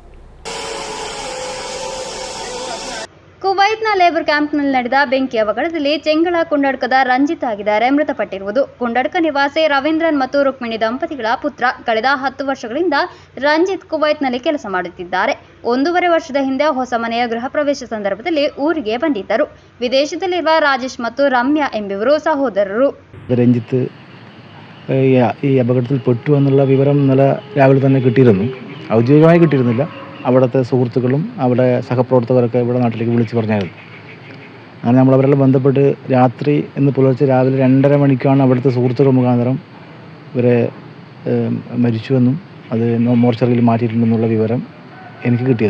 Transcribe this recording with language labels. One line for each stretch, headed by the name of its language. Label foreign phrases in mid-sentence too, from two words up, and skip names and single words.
Kannada: ಕುವೈತ್ನ ಲೇಬರ್ ಕ್ಯಾಂಪ್ನಲ್ಲಿ ನಡೆದ ಬೆಂಕಿ ಅವಘಡದಲ್ಲಿ ಚೆಂಗಳ ಕುಂಡಡ್ಕದ ರಂಜಿತ್ ಆಗಿದ್ದಾರೆ ಮೃತಪಟ್ಟಿರುವುದು. ಕುಂಡಡ್ಕ ನಿವಾಸಿ ರವೀಂದ್ರನ್ ಮತ್ತು ರುಕ್ಮಿಣಿ ದಂಪತಿಗಳ ಪುತ್ರ. ಕಳೆದ 10 ವರ್ಷಗಳಿಂದ ರಂಜಿತ್ ಕುವೈತ್ನಲ್ಲಿ ಕೆಲಸ ಮಾಡುತ್ತಿದ್ದಾರೆ. 1.5 ವರ್ಷದ ಹಿಂದೆ ಹೊಸ ಮನೆಯ ಗೃಹ ಪ್ರವೇಶ ಸಂದರ್ಭದಲ್ಲಿ ಊರಿಗೆ ಬಂದಿದ್ದರು. ವಿದೇಶದಲ್ಲಿರುವ ರಾಜೇಶ್ ಮತ್ತು ರಮ್ಯಾ ಎಂಬುವರು ಸಹೋದರರು.
Malayalam: രഞ്ജിത്ത് ഈ അപകടത്തിൽ പെട്ടു എന്നുള്ള വിവരം ഇന്നലെ രാവിലെ തന്നെ കിട്ടിയിരുന്നു. ഔദ്യോഗികമായി കിട്ടിയിരുന്നില്ല. അവിടുത്തെ സുഹൃത്തുക്കളും അവിടെ സഹപ്രവർത്തകരൊക്കെ ഇവിടെ നാട്ടിലേക്ക് വിളിച്ച് പറഞ്ഞായിരുന്നു. അങ്ങനെ നമ്മളവരെല്ലാം ബന്ധപ്പെട്ട് രാത്രി ഇന്ന് പുലർച്ചെ രാവിലെ 2:30 മണിക്കാണ് അവിടുത്തെ സുഹൃത്തുക്കൾ മുഖാന്തരം ഇവരെ മരിച്ചുവെന്നും അത് മോർച്ചറിയിൽ മാറ്റിയിട്ടുണ്ടെന്നുള്ള വിവരം എനിക്ക് കിട്ടിയത്.